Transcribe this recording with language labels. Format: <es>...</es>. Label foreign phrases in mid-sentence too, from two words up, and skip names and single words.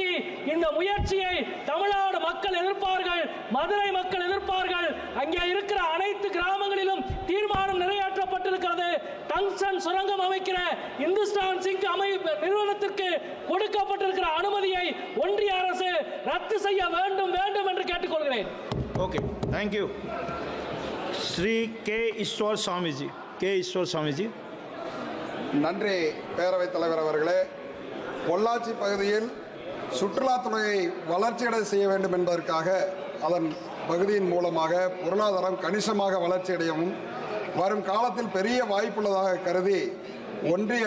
<ta>இந்த முயற்சியை தமிழ்நாடு மக்கள் எதிர்ப்பார்கள், மதுரை மக்கள் எதிர்ப்பார்கள். அங்கே இருக்கிற அனைத்து கிராமங்களிலும் தீர்மானம் நிறைவேற்றப்பட்டிருக்கிறது. டங்ஸ்டன் சுரங்கம் அமைக்கிற இந்துஸ்தான் சிங்க் நிறுவனத்திற்கு கொடுக்கப்பட்டிருக்கிற அனுமதியை ஒன்றிய அரசு ரத்து செய்ய வேண்டும் வேண்டும் என்று கேட்டுக்கொள்கிறேன்.</ta> <en>okay, thank you.</en> <hi>श्री के ईश्वर स्वामी जी. के ईश्वर स्वामी जी.</hi> <ta>நன்றி பேரவைத் தலைவர் அவர்களே. பொள்ளாச்சி பகுதியில் சுற்றுலாத்துறையை வளர்ச்சியடை செய்ய வேண்டும் என்பதற்காக அதன் பகுதியின் மூலமாக பொருளாதாரம் கணிசமாக வளர்ச்சியடையவும் வரும் காலத்தில் பெரிய வாய்ப்புள்ளதாக கருதி ஒன்றிய</ta>